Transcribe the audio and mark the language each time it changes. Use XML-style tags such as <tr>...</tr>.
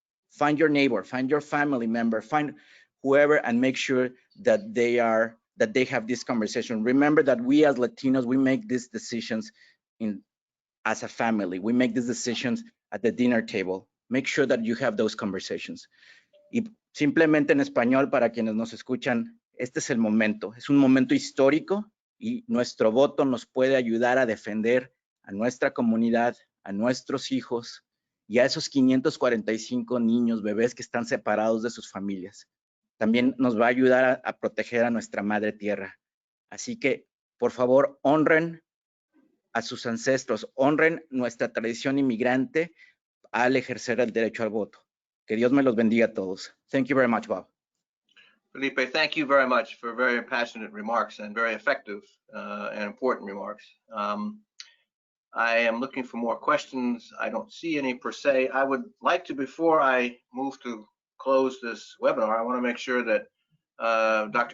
<en>Find your neighbor, find your family member, find whoever, and make sure that they have this conversation. Remember that we as Latinos, we make these decisions as a family. We make these decisions at the dinner table. Make sure that you have those conversations.</en> <es>Y simplemente en español, para quienes nos escuchan, este es el momento. Es un momento histórico y nuestro voto nos puede ayudar a defender a nuestra comunidad, a nuestros hijos y a esos 545 niños, bebés que están separados de sus familias. También nos va a ayudar a proteger a nuestra madre tierra. Así que, por favor, honren a sus ancestros, honren nuestra tradición inmigrante al ejercer el derecho al voto. Que Dios me los bendiga a todos.</es> <en>Thank you very much, Bob. Felipe, thank you very much for very passionate remarks and very effective and important remarks. I am looking for more questions. I don't see any per se. I would like to, before I move to close this webinar, I want to make sure that Dr.</en>